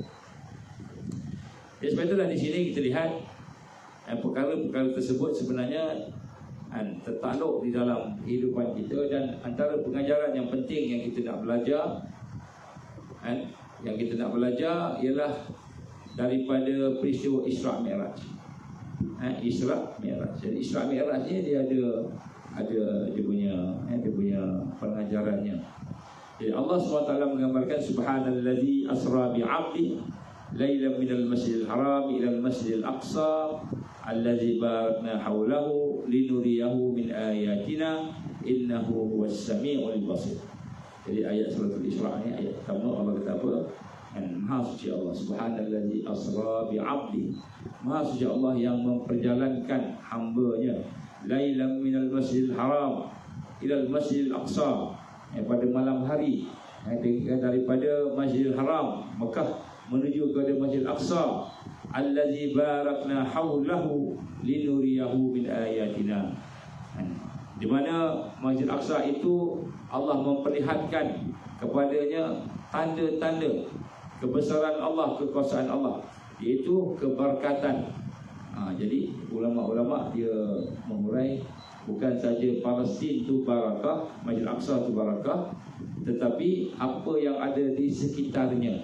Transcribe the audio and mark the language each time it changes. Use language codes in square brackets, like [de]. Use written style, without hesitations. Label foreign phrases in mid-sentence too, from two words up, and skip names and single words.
[ms] Jadi sebab itulah di sini kita lihat perkara-perkara tersebut sebenarnya tertakluk di dalam kehidupan kita, dan antara pengajaran yang penting yang kita nak belajar ialah daripada peristiwa Isra' Mi'raj. Isra' Mi'raj. Jadi Isra' Mi'raj ni dia ada dia punya pengajarannya. Jadi Allah SWT menggambarkan [ar] سبحان الذي أسرى بعبده ليلا من المسجد الحرام إلى المسجد الأقصى الذي باركنا حوله لنريه من آياتنا إنه هو السميع البصير. [ms] Jadi ayat suratul Isra' ni ayat pertama Allah kata apa? Maha suci Allah, [ar] سبحان الذي أسرى بعبده, [ms] maha suci Allah yang memperjalankan hamba-Nya, [ar] ليلا من المسجد الحرام إلى المسجد الأقصى, [ms] pada malam hari daripada Masjidil Haram Mekah menuju kepada Masjidil Aqsa, [ar] الذي باركنا حوله لنريه من آياتنا, [ms] di mana Masjidil Aqsa itu Allah memperlihatkan kepadanya tanda-tanda kebesaran Allah, kekuasaan Allah, iaitu keberkatan. Jadi ulama-ulama dia mengurai bukan saja Palestin itu barakah, Masjidil Aqsa itu barakah, tetapi apa yang ada di sekitarnya.